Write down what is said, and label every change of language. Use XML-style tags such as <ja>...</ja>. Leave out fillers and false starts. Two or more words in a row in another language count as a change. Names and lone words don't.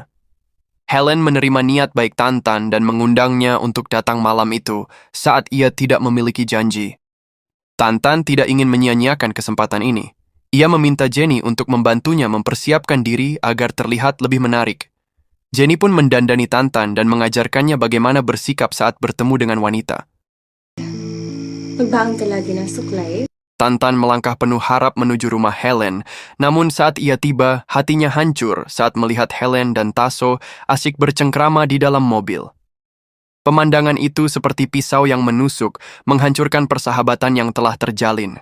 <id>Helen menerima niat baik Tantan dan mengundangnya untuk datang malam itu saat ia tidak memiliki janji. Tantan tidak ingin menyia-nyiakan kesempatan ini. Ia meminta Jenny untuk membantunya mempersiapkan diri agar terlihat lebih menarik. Jenny pun mendandani Tantan dan mengajarkannya bagaimana bersikap saat bertemu dengan wanita.</id> <tl>Magbaang ka lagi ng suklay.</tl> <id>Tantan melangkah penuh harap menuju rumah Helen, namun saat ia tiba, hatinya hancur saat melihat Helen dan Taso asyik bercengkrama di dalam mobil. Pemandangan itu seperti pisau yang menusuk, menghancurkan persahabatan yang telah terjalin.</id>